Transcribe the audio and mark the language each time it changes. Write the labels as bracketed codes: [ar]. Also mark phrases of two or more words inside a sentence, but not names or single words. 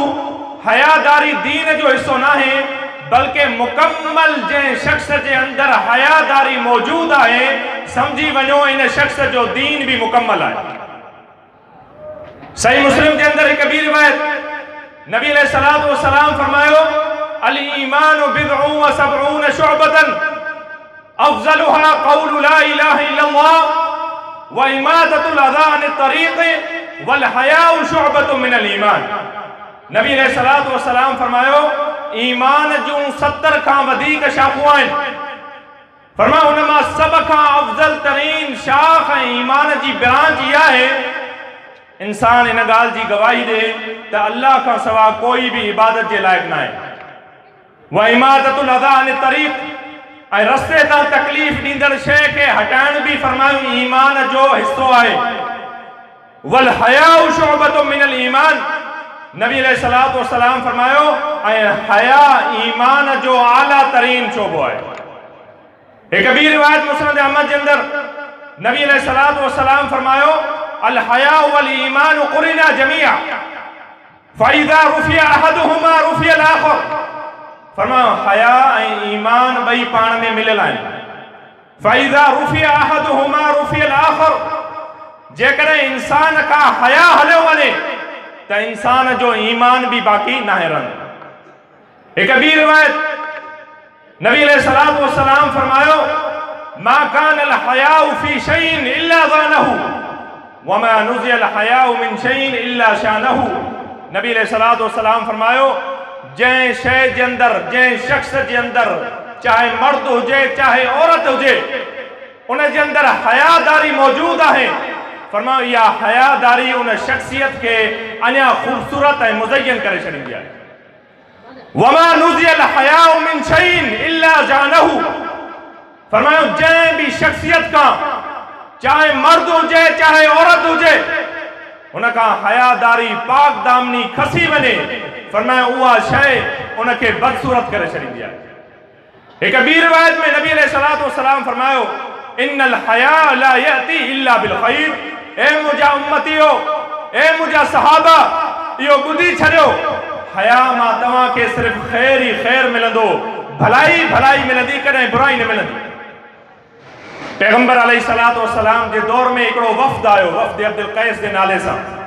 [sd] हयादारी दीन जो हिस्सो नाहे, बल्कि मुकम्मल जंहिं शख्स जे अंदर हयादारी मौजूद आहे, समझी वञो इन शख्स जो दीन भी मुकम्मल आहे। सही मुस्लिम के अंदर एक ॿी रिवायत, नबी [ar] عليه الصلاة والسلام [sd] फरमायो, [ar] الإيمان بضع وسبعون شعبة أفضلها قول لا إله إلا الله وإماطة الأذى عن الطريق والحياء شعبة من الإيمان. [sd] नबी [ar] عليه الصلاة والسلام [sd] फरमायो, ईमान जूं 70 खां वधीक शाख़ूं आहिनि। फरमायो उन मां सभ खां अफ़ज़ल तरीन शाख़ ऐं ईमान जी ब्रांच इहा आहे, इंसान इन ॻाल्हि जी गवाही ॾे त अल्लाह खां सवा कोई भी इबादत जे लाइक़ न आहे। [ar] وإماطة الأذى عن الطريق, [sd] ऐं रस्ते तां तकलीफ़ ॾींदड़ शइ खे हटाइण भी फरमायो ईमान जो हिस्सो आहे। [ar] والحياء شعبة من الإيمان. [sd] नबी [ar] عليه الصلاة والسلام [sd] फरमायो, ऐं हया ईमान जो आला तरीन शोबो आहे। एक ॿी रिवायत मुस्नद अहमद जे अंदर नबी [ar] عليه الصلاة والسلام [sd] फरमायो, [ar] الحياء والإيمان قرنا جميعا فإذا رفع أحدهما رفع الآخر. [sd] फरमायो हया ऐं ईमान ॿई पाण में मिलियल आहिनि। [ar] فإذا رفع أحدهما رفع الآخر. [sd] जेकॾहिं इंसान खां हया हलियो वञे त इंसान जो ईमान भी बाक़ी नाहे रहंदो। एक ॿी रिवायत नबी [ar] عليه الصلاة والسلام [sd] फरमायो, [ar] ما كان الحياء في شيء إلا زانه وما نزع الحياء من شيء إلا شانه. [sd] नबी [ar] عليه الصلاة والسلام [sd] फरमायो, जंहिं शइ जे अंदरि, जंहिं शख्स जे अंदरि, चाहे मर्द हुजे चाहे औरत हुजे, उन जे अंदरि हयादारी मौजूद आहे, फरमायो इहा हयादारी उन शख्सियत के अञा खूबसूरत ऐं मुज़य्यन करे छॾींदी आहे। [ar] وما نزع الحياء من شيء إلا زانه. [sd] फरमायो जंहिं भी शख्सियत का, चाहे मर्द हुजे चाहे औरत हुजे, उन खां हयादारी पाक दामनी खसी वञे, फरमायो उहा शइ उनखे बदसूरत करे छॾींदी आहे। एक ॿी रिवायत में नबी [ar] عليه الصلاة والسلام [sd] फरमायो, [ar] إن الحياء لا يأتي إلا بالخير. [sd] ए मुंहिंजा उम्मतियो, ए मुंहिंजा सहाबा, इहो ॿुधी छॾियो, हया मां तव्हां खे सिर्फ़ ख़ैर ही ख़ैर मिलंदो, भलाई भलाई मिलंदी, कॾहिं बुराई न मिलंदी। पैगंबर [ar] عليه الصلاة والسلام [sd] जे दौर में हिकिड़ो वफ़द आयो, वफ़द अब्दुल क़ैस जे नाले सां।